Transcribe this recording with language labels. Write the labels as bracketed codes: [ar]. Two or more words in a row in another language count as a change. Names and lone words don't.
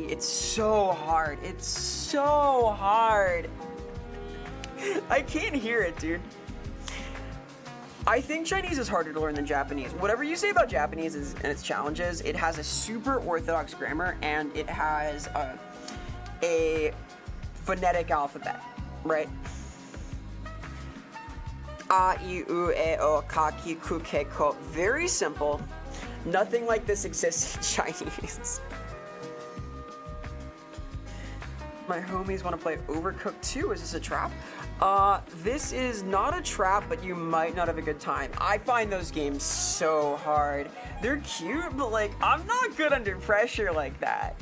[en] It's so hard. I can't hear it, dude. I think Chinese is harder to learn than Japanese. Whatever you say about Japanese and its challenges, it has a super orthodox grammar and it has a phonetic alphabet, right? [ja] A, I, U, E, O, Ka, Ki, Ku, Ke, Ko. [en] Very simple. Nothing like this exists in Chinese. My homies want to play Overcooked 2. Is this a trap? This is not a trap, but you might not have a good time. I find those games so hard. They're cute, but like, I'm not good under pressure like that.